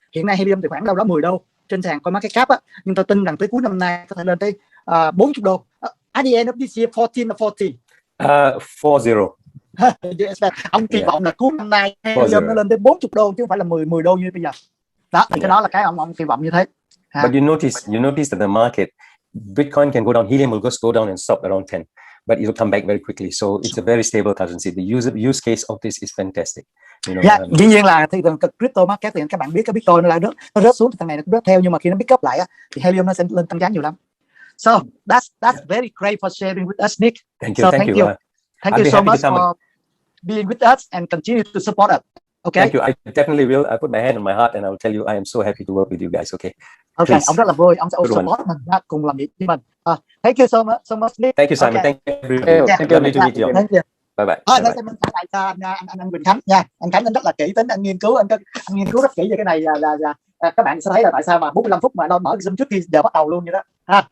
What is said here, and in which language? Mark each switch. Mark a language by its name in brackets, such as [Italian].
[Vietnamese] Hiện nay helium thì khoảng đâu đó 10 đô trên sàn CoinMarketCap á, nhưng tôi tin rằng tới cuối năm nay có thể lên tới 40 đô. [English] At the end of this year, 14 or 40. 40. [Vietnamese] Ông kỳ vọng là cuối năm nay helium nó lên tới 40 đô chứ không phải là 10 đô như bây giờ. Đó thì cái đó là cái ông kỳ vọng như thế. [English] But you notice that the market, Bitcoin can go down, helium will just go down and stop around 10, but it will come back very quickly. So it's a very stable currency. The use case of this is fantastic. [Vietnamese] Dĩ nhiên là thị trường crypto market thì các bạn biết cái Bitcoin nó rớt xuống thì thằng này nó cũng rớt theo, nhưng mà khi nó [English] pick up [Vietnamese] lại á, thì helium nó sẽ lên tăng giá nhiều lắm. [English] So that's very great for sharing with us, Nick. Thank you. Thank you so much for being with us and continue to support us. Okay. Thank you. I definitely will. I put my hand on my heart and I will tell you I am so happy to work with you guys. Okay. Okay. [Vietnamese] Ông rất là vui, ông sẽ support mình, cùng làm việc với mình. [English] Thank you so much, Nick. Thank you, Simon. Okay. Thank you, everybody. Thank you. Lovely to meet you. Thank you. Bye bye. [Vietnamese] Mình trả lại cho anh Bình Khánh nha. Anh Khánh anh rất là kỹ tính, anh nghiên cứu rất kỹ về cái này, là các bạn sẽ thấy là tại sao mà 45 phút mà nó mở Zoom trước khi giờ bắt đầu luôn như đó.